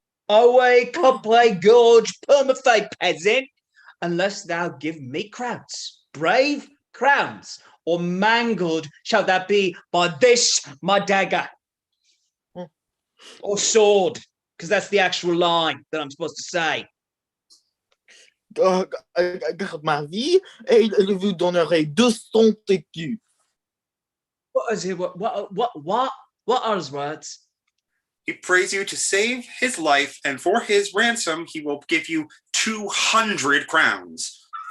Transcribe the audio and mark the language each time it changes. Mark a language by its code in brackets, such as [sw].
[en] Away, couple gorge, permafay peasant, unless thou give me crowns, brave crowns, or mangled shall that be by this my dagger. Or sword, because that's the actual line that I'm supposed to say. [fr] Garde ma vie, et je vous donnerai 200 écus. [en] What is it? What are his words? He prays you to save his life, and for his ransom, he will give you 200 crowns.